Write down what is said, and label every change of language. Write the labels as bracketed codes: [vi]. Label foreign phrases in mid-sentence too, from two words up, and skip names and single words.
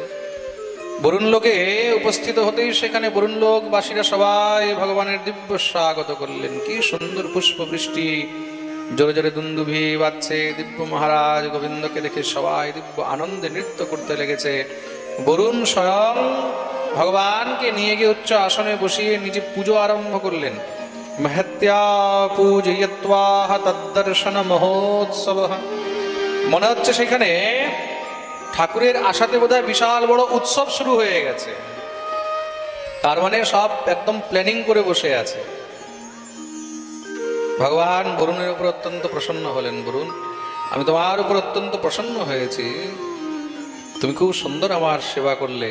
[bn] বরুণ লোকে উপস্থিত হতেই সেখানে বরুণ লোকবাসীরা সবাই ভগবানের দিব্য স্বাগত করলেন। কি সুন্দর পুষ্প বৃষ্টি জোরে জোরে দুন্দুভি বাজছে। দিব্য মহারাজ গোবিন্দকে দেখে সবাই দিব্য আনন্দে নৃত্য করতে লেগেছে। বরুণ স্বয়ং ভগবানকে নিয়ে গিয়ে উচ্চ আসনে বসিয়ে নিজে পুজো আরম্ভ করলেন। [sa] महत्या पूजयित्वा तद्दर्शन महोत्सव। [bn] মনে হচ্ছে সেখানে ঠাকুরের আশাতে বোধহয় বিশাল বড় উৎসব শুরু হয়ে গেছে। তার মানে সব একদম প্ল্যানিং করে বসে আছে। ভগবান বরুণের উপর অত্যন্ত প্রসন্ন হলেন। বরুণ, আমি তোমার উপর অত্যন্ত প্রসন্ন হয়েছি, তুমি খুব সুন্দর আমার সেবা করলে।